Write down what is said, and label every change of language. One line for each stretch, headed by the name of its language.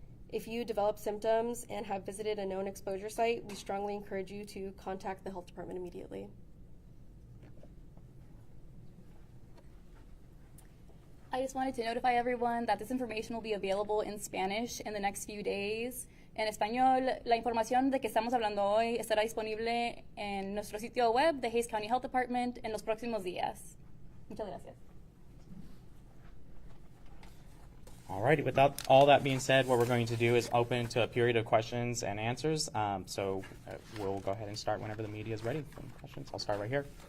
English: If you develop symptoms and have visited a known exposure site, we strongly encourage you to contact the health department immediately. I just wanted to notify everyone that this information will be available in Spanish in the next few days.
Spanish: En español, la información de que estamos hablando hoy estará disponible en nuestro sitio web de Hays County Health Department en los próximos días. Muchas gracias.
English: Alrighty, without all that being said, what we're going to do is open to a period of questions and answers. We'll go ahead and start whenever the media is ready for questions. I'll start right here.